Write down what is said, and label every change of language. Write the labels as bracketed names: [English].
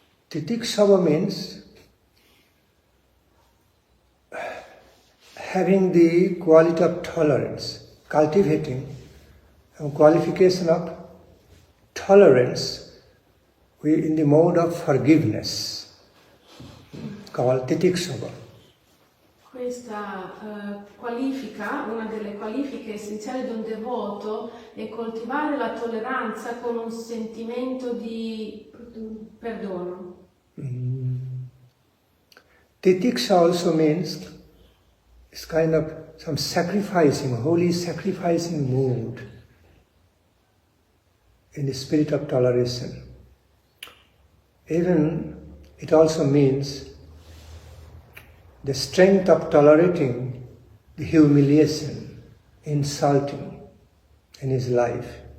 [English] Titikshava means having the quality of tolerance, cultivating a qualification of tolerance in the mode of forgiveness, called titikshava. [Italian] Questa qualifica, una delle qualifiche essenziali di un devoto, è coltivare la tolleranza con un sentimento di perdono. [English] Titiksha also means it's kind of some sacrificing, holy sacrificing mood in the spirit of toleration. Even it also means the strength of tolerating the humiliation, insulting in his life.